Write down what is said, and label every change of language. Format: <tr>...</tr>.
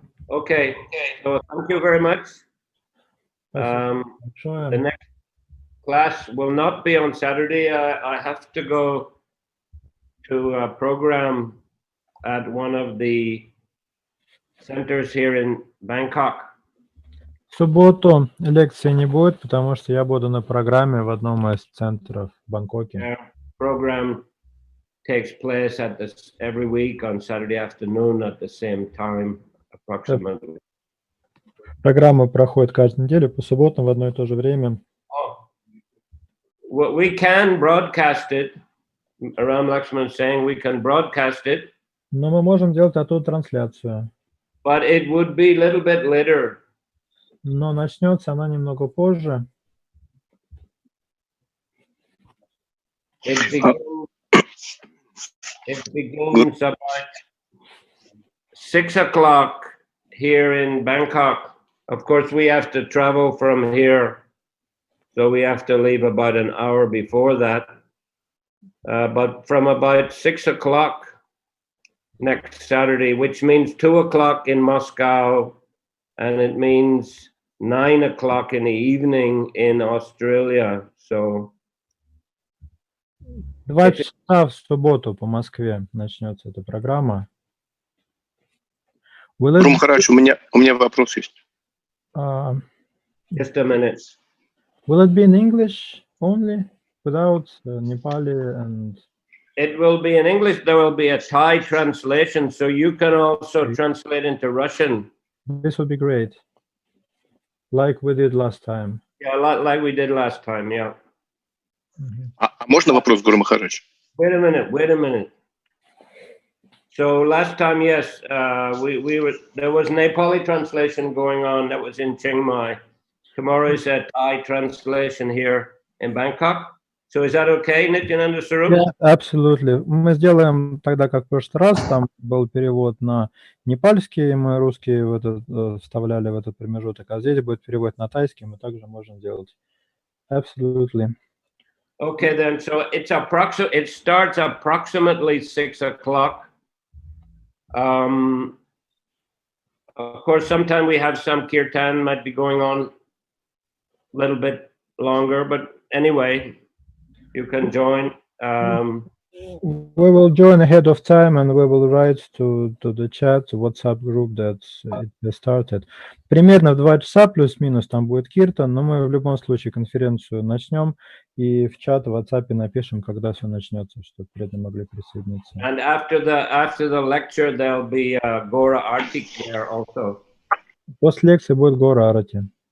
<en>Okay, so thank you very much.</en> <ru>Спасибо</ru> <en>The</en> <ru>большое.</ru> <en>next class will not be on Saturday. I have to go to a program at one of the centers here in Bangkok.</en> <ru>В субботу лекции не будет, потому что я буду на программе в одном из центров в Бангкоке.</ru> <en>Our program takes place at this every week on Saturday afternoon at the same time, approximately.</en> <ru>Программа проходит каждую неделю по субботам в одно и то же время.</ru> <en>Well, we can broadcast it. Ram Lakshman is saying we can broadcast it,</en> <ru>Но мы можем делать оттуда трансляцию.</ru> <en>but it would be a little bit later.</en> <ru>Но начнется она немного позже.</ru> <en>It begins about 6 o'clock here in Bangkok. Of course, we have to travel from here, so we have to leave about an hour before that. But from about 6 o'clock next Saturday, which means 2 o'clock in Moscow, and it means 9 o'clock in the evening in Australia. So</en> <ru>2 часа в субботу по Москве начнется эта программа. Гуру Махарадж, у меня вопрос есть.</ru> <en>just a minute. Will it be in English only, without Nepali and? It will be in English. There will be a Thai translation, so you can also translate into Russian. This would be great, like we did last time. Yeah, like we did last time. Yeah.</en> <ru>А можно вопрос, Гуру Махарадж?</ru> <en>Wait a minute. So last time, yes, there was Nepali translation going on that was in Chiang Mai. Tomorrow is a Thai translation here in Bangkok. So is that okay, Nityananda Sarup? Yeah, absolutely.</en> <ru>Мы сделаем тогда, как в прошлый раз, там был перевод на непальский, мы русские вставляли в этот промежуток, а здесь будет перевод на тайский, мы также можем делать.</ru> <en>Absolutely. Okay, then. So it starts approximately 6 o'clock. Of course, sometime we have some kirtan might be going on a little bit longer, but anyway, you can join. We will join ahead of time and we will write to the chat, WhatsApp group that it started.</en> <ru>Примерно в 2 часа плюс-минус там будет киртан, но мы в любом случае конференцию начнем и в чат в WhatsApp напишем, когда все начнется, чтобы преданные могли присоединиться.</ru> <en>And after the lecture, there'll be a Gora Arti there also.</en> <ru>После лекции будет Гора Арати.</ru>